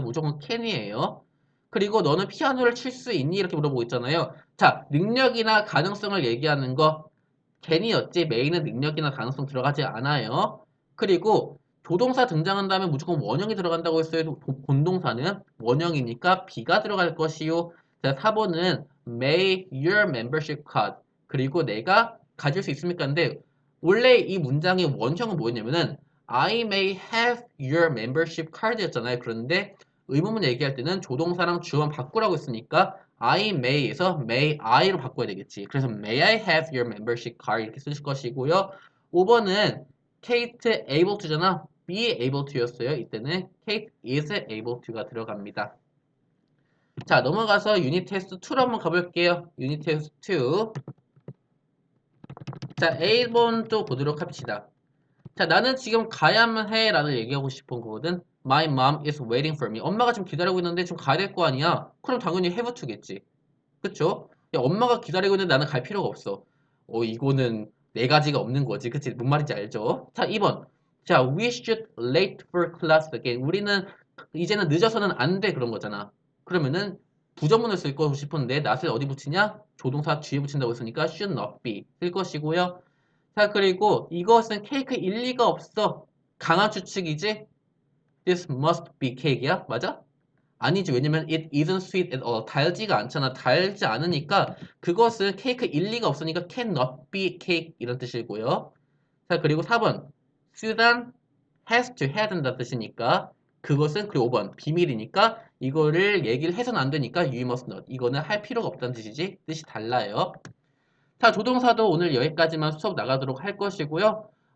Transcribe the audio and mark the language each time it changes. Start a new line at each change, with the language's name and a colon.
Korean: 무조건 can이에요. 그리고 너는 피아노를 칠 수 있니? 이렇게 물어보고 있잖아요. 자, 능력이나 가능성을 얘기하는 거 can이었지. 메인은 능력이나 가능성 들어가지 않아요. 그리고 조동사 등장한 다음에 무조건 원형이 들어간다고 했어요. 본동사는 원형이니까 be가 들어갈 것이요. 자, 4번은
English: may your membership card.
Korean: 그리고 내가 가질 수 있습니까? 근데 원래 이 문장의 원형은 뭐였냐면은
English: I may have your membership card
Korean: 였잖아요. 그런데 의문문 얘기할 때는 조동사랑 주어만 바꾸라고 했으니까 I may에서 may I로 바꿔야 되겠지. 그래서
English: may I have your membership card
Korean: 이렇게 쓰실 것이고요. 5번은
English: Kate able to잖아. be able to였어요.
Korean: 이때는
English: Kate is able to가 들어갑니다.
Korean: 자, 넘어가서 유닛 테스트 2로 한번 가볼게요. 유닛 테스트 2. 자, A번 또 보도록 합시다. 자, 나는 지금 가야만 해 라는 얘기하고 싶은 거거든.
English: My mom is waiting for me.
Korean: 엄마가 지금 기다리고 있는데 지금 가야 될 거 아니야. 그럼 당연히 have to겠지. 그쵸? 야, 엄마가 기다리고 있는데 나는 갈 필요가 없어. 이거는 네 가지가 없는 거지. 그치? 뭔 말인지 알죠? 자, 2번. 자,
English: we should late for class again.
Korean: 우리는 이제는 늦어서는 안 돼. 그런 거잖아. 그러면은 부정문을 쓸 거 싶은데 not을 어디 붙이냐? 조동사 뒤에 붙인다고 했으니까
English: should not be
Korean: 쓸 것이고요. 자, 그리고 이것은 케이크 일리가 없어. 강한 추측이지?
English: This must be cake이야?
Korean: 맞아? 아니지. 왜냐면
English: it isn't sweet at all.
Korean: 달지가 않잖아. 달지 않으니까 그것은 케이크 일리가 없으니까
English: cannot be cake
Korean: 이런 뜻이고요. 자, 그리고 4번. 수단 has to 해야 된다 뜻이니까 그것은 그리고 5번 비밀이니까 이거를 얘기를 해서는 안 되니까
English: you must not.
Korean: 이거는 할 필요가 없다는 뜻이지. 뜻이 달라요. 자, 조동사도 오늘 여기까지만 수업 나가도록 할 것이고요.